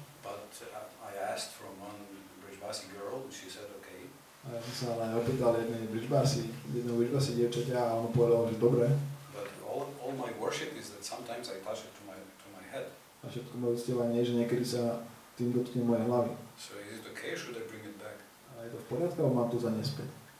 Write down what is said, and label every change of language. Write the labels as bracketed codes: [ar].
[en] But I asked from one Brijbasi girl, and she said, okay. [sk] A ja som sa len opýtal jednej Brijbasi dievčaťa a ono povedalo, že dobre. [en] But all my worship is that sometimes I touch it to my head. [sk] A všetko moje uctievanie je, že niekedy sa tým dotkne mojej hlavy. [en] So is it okay? Should I bring it back? [sk] A je to v poriadku, alebo mám to zaniesť späť?